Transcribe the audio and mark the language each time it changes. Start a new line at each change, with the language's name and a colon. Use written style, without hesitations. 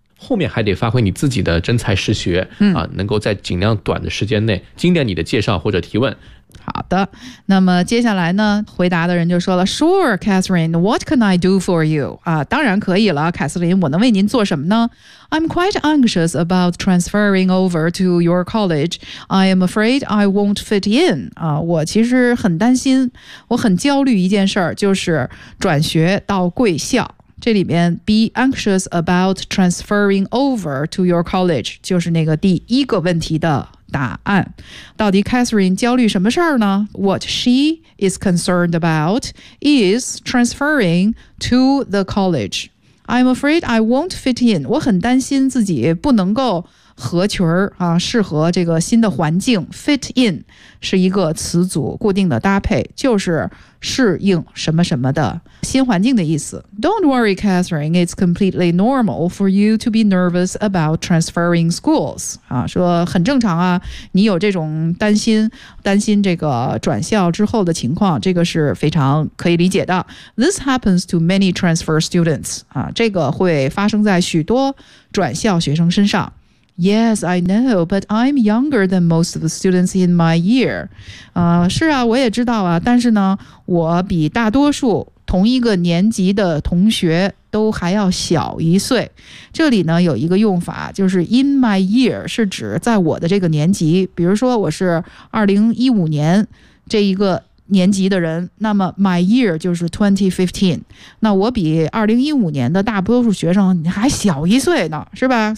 Chinese: 后面还得发挥你自己的真才实学，嗯啊，能够在尽量短的时间内精炼你的介绍或者提问。好的，那么接下来呢，回答的人就说了
English: Sure, Catherine, what can I do for you?
Chinese: 啊，当然可以了，凯瑟琳，我能为您做什么呢？
English: I'm quite anxious about transferring over to your college. I am afraid I won't fit in.
Chinese: 啊，我其实很担心，我很焦虑一件事儿，就是转学到贵校。这里面
English: be anxious about transferring over to your college
Chinese: 就是那个第一个问题的答案。到底 Catherine 焦虑什么事儿呢？
English: What she is concerned about is transferring to the college. I'm afraid I won't fit in.
Chinese: 我很担心自己不能够合群儿啊，适合这个新的环境 ，fit in 是一个词组，固定的搭配，就是适应什么什么的新环境的意思。
English: Don't worry, Catherine. It's completely normal for you to be nervous about transferring schools.
Chinese: 啊，说很正常啊，你有这种担心，担心这个转校之后的情况，这个是非常可以理解的。
English: This happens to many transfer students.
Chinese: 啊，这个会发生在许多转校学生身上。
English: Yes, I know, but I'm younger than most of the students in my year.
Chinese: 是啊，我也知道啊，但是呢，我比大多数同一个年级的同学都还要小一岁。这里呢，有一个用法，就是 in my year 是指在我的这个年级，比如说我是2015年这一个年级的人，那么 my year 就是 2015， 那我比2015年的大多数学生还小一岁呢，是吧？